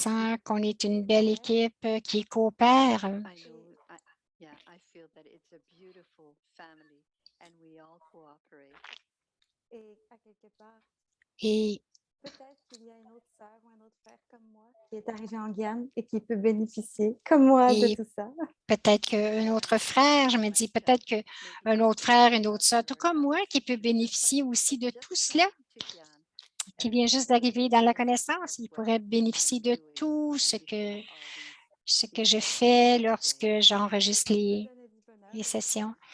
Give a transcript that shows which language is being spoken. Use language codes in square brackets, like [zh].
[fr] sens qu'on est une belle équipe qui coopère. [en] I feel that it's a beautiful family and we all cooperate. [fr] Et à quelque part, Et peut-être qu'il y a une autre sœur ou un autre frère comme moi qui est arrivé en Guyane et qui peut bénéficier, comme moi, de Et tout ça. peut-être qu'un autre frère, je me dis peut-être qu'un autre frère, une autre sœur, tout comme moi, qui peut bénéficier aussi de tout cela, qui vient juste d'arriver dans la connaissance, il pourrait bénéficier de tout ce que je fais lorsque j'enregistre les sessions.